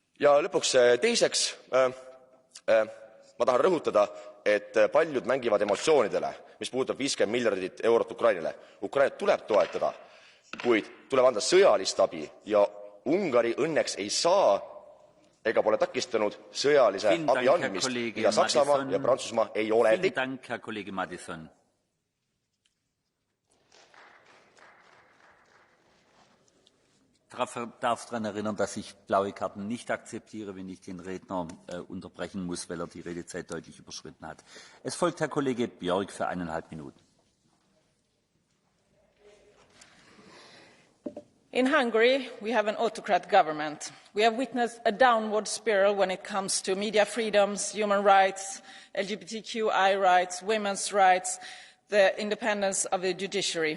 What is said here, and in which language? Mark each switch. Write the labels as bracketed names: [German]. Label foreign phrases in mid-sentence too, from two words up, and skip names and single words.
[Estonian] Ja lõpuks teiseks, ma tahan rõhutada, et paljud mängivad emotsioonidele, mis puudutab 50 miljardit eurot Ukrainale. Ukrainat tuleb toetada, kuid tuleb anda sõjalist abi ja Ungari õnneks ei saa ega pole takistanud sõjalise abi andmist, mida Saksamaa ja Prantsusmaa ei ole. [German] Ich darf daran erinnern, dass ich blaue Karten nicht akzeptiere, wenn ich den Redner unterbrechen muss, weil die Redezeit deutlich überschritten hat. Es folgt Herr Kollege Björk für 1,5 Minuten. [English] In Hungary, we have an autocrat government. We have witnessed a downward spiral when it comes to media freedoms, human rights, LGBTQI rights, women's rights, the independence of the judiciary.